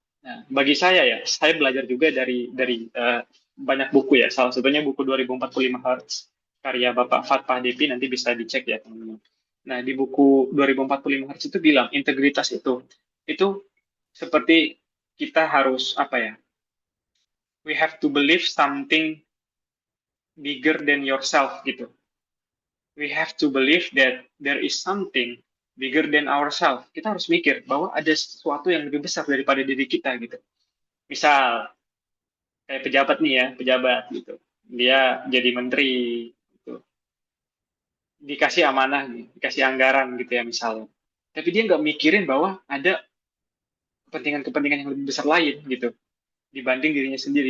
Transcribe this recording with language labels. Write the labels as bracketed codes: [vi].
[id] Nah, bagi saya belajar juga dari banyak buku ya. Salah satunya buku 2045 Hertz karya Bapak Fatpah Depi, nanti bisa dicek ya teman-teman. Nah, di buku 2045 Hertz itu bilang integritas itu seperti kita harus apa ya? [en] We have to believe something bigger than yourself gitu. We have to believe that there is something bigger than ourselves. [id] Kita harus mikir bahwa ada sesuatu yang lebih besar daripada diri kita gitu. Misal kayak pejabat nih ya, pejabat gitu. Dia jadi menteri gitu. Dikasih amanah nih, dikasih anggaran gitu ya misalnya. Tapi dia nggak mikirin bahwa ada kepentingan-kepentingan yang lebih besar lain gitu dibanding dirinya sendiri.